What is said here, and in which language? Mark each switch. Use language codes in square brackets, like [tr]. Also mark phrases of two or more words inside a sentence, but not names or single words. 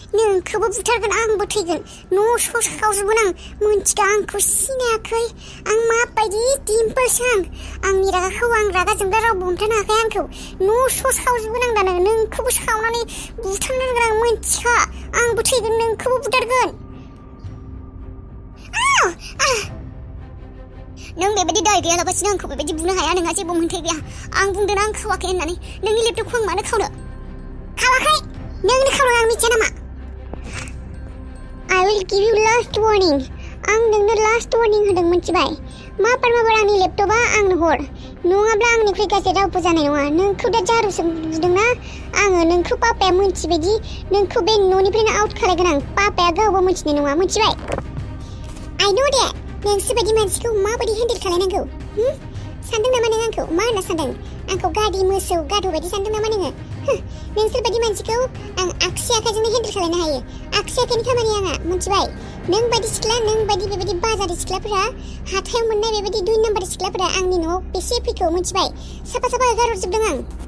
[brx] नोंखौबो बुथारगोन आंबो थैगोन न' स' सावजोबगोन आं मोनथिगा आंखौ सिनायाखै आं माबायदि दिम्पोलसो आंनि रागाखौ आं रागा जोंब्ला रावबो हमथानो हाखाया आंखौ न' स' सावजोबगोन आं दानो नोंखौबो सावनानै बुथारनो रोंगोन आं मोनथिखा आंबो थैगोन नोंखौबो बुथारगोन नों बेबायदि दाय गैयालाबासिनो आंखौ बेबायदि बुनो हाया नोंहा जेबो मोन्थाय गैया आं बुंदों आं खावाखै होननानै नोंनि लेपटपखौ आं मानो खावनो खावाखै नोंनो खावनो आं मिथिया नामा [en] I will give you last warning [brx] आं नोंनो [en] last warning [brx] होदों मिथिबाय माबार आंनि लेपटपा आंनो हर नङाब्ला आंनिख्रुइ गाज्रि रावबो जानाय नङा नोंखौ दा जारुजों बुदोंना आङो नोंखौ पापाया मोनथिबायदि नोंखौ बे न'निफ्रायनो आउट खालायगोन आं पापाया गावबो मोनथिनाय नङा मिथिबाय [en] I know [brx] that नोंसोर बायदि मानसिखौ माबायदि हेन्डेल खालायनांगौ सानदों नामा नों आंखौ मा होनना सानदों आंखौ गारि मोसौ गाद' बायदि सानदों नामा नोङो नोंसोर बायदि मानसिखौ आं आगसि आखाइजोंनो हेन्डेल खालायनो हायो आगसि आखाइनि खामानि आंहा मिथिबाय नों बायदि सिख्ला नों बायदि बेबायदि बाजारि सिख्लाफोरा हाथायाव मोननाय बेबायदि 2 नाम्बार सिख्लाफोरा आंनि न'आव बेसे फैखौ मिथिबाय साफा गारहरजोबदों आं